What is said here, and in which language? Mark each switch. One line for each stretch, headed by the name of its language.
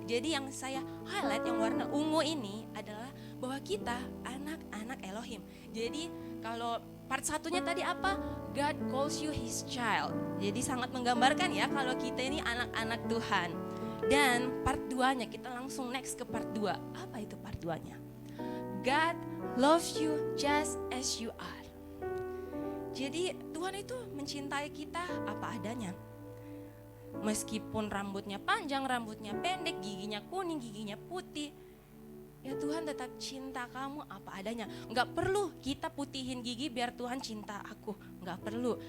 Indonesian: Jadi yang saya highlight yang warna ungu ini adalah bahwa kita anak-anak Elohim. Jadi kalau part satunya tadi apa?
English: God calls you His child.
Indonesian: Jadi sangat menggambarkan ya kalau kita ini anak-anak Tuhan. Dan part 2-nya kita langsung next ke part 2. Apa itu part 2-nya?
English: God loves you just as you are.
Indonesian: Jadi Tuhan itu mencintai kita apa adanya. Meskipun rambutnya panjang, rambutnya pendek, giginya kuning, giginya putih, ya Tuhan tetap cinta kamu apa adanya. Gak perlu kita putihin gigi biar Tuhan cinta aku. Gak perlu.